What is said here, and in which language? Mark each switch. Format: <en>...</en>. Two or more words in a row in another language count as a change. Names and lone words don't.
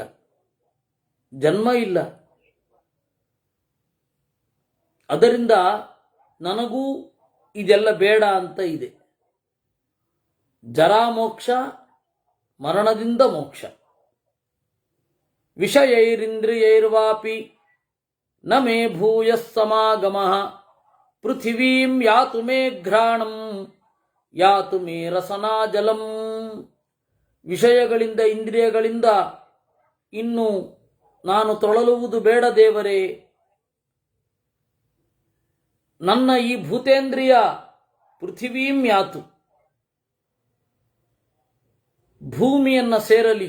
<kn>ಜನ್ಮ ಇಲ್ಲ. ಅದರಿಂದ ನನಗೂ ಇದೆಲ್ಲ ಬೇಡ ಅಂತ ಇದೆ. ಜರಾಮೋಕ್ಷ, ಮರಣದಿಂದ ಮೋಕ್ಷ.</kn> <sa>ವಿಷಯೈರಿಂದ್ರಿಯೈರ್ವಾಪಿ ನ ಮೇ ಭೂಯಃ ಸಮಾಗಮಃ ಪೃಥಿವೀಂ ಯಾತು ಮೇ ಘ್ರಾಣಂ ಯಾತು ಮೇ ರಸನಾ ಜಲಂ.</sa> <kn>ವಿಷಯಗಳಿಂದ, ಇಂದ್ರಿಯಗಳಿಂದ ಇನ್ನು ನಾನು ತೊಳಲುವುದು ಬೇಡ ದೇವರೇ. ನನ್ನ ಈ ಭೂತೇಂದ್ರಿಯ</kn> <sa>ಪೃಥಿವೀಂ ಯಾತು,</sa> <kn>ಭೂಮಿಯನ್ನು ಸೇರಲಿ.</kn>